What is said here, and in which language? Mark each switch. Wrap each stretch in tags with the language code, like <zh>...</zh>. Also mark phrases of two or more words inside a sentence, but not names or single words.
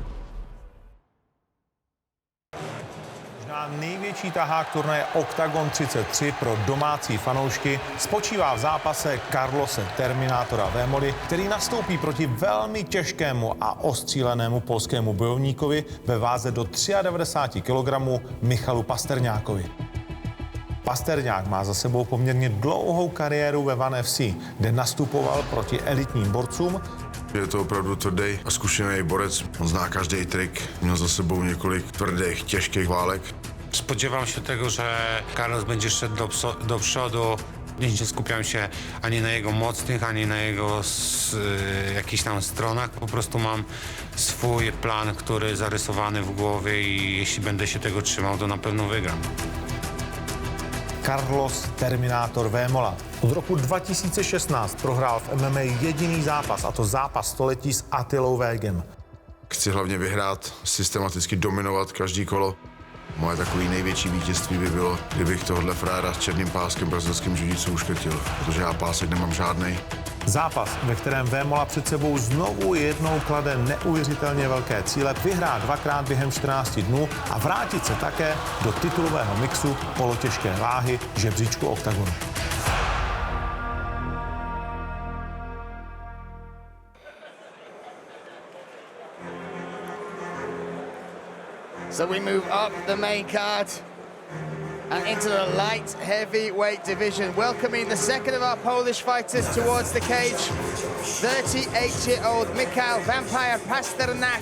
<cs>Největší tahák turnaje OKTAGON 33 pro domácí fanoušky spočívá v zápase Karlose Terminátora Vémoly, který nastoupí proti velmi těžkému a ostřílenému polskému bojovníkovi ve váze do 93 kg Michalu Pasternákovi. Pasternák má za sebou poměrně dlouhou kariéru ve ONE FC, kde nastupoval proti elitním borcům. Je to opravdu tvrdý a zkušený borec. On zná každý trik, měl za sebou několik tvrdých, těžkých válek.</cs> <pl>Spodziewam się tego, że Karlos będzie szedł do przodu. Nie skupiam się ani na jego mocnych, ani na jego jakichś tam stronach. Po prostu mam swój plan, który zarysowany w głowie i jeśli będę się tego trzymał, to na pewno wygram.</pl> <cs>Karlos Terminátor Vémola. Od roku 2016 prohrál v MMA jediný zápas, a to zápas století s Attilou Végem. Chci hlavně vyhrát, systematicky dominovat každý kolo. Moje takové největší vítězství by bylo, kdybych tohle fréra s černým páskem brazilským jiu-jitsu uškrtil, protože já pásek nemám žádnej. Zápas, ve kterém Vémola před sebou znovu jednou klade neuvěřitelně velké cíle, vyhrá dvakrát během 14 dnů a vrátit se také do titulového mixu polotěžké váhy žebříčku OKTAGONu.</cs> <en>So we move up the main card and into the light heavyweight division, welcoming the second of our Polish fighters towards the cage, 38-year-old Michał "Vampire" Pasternak.</en>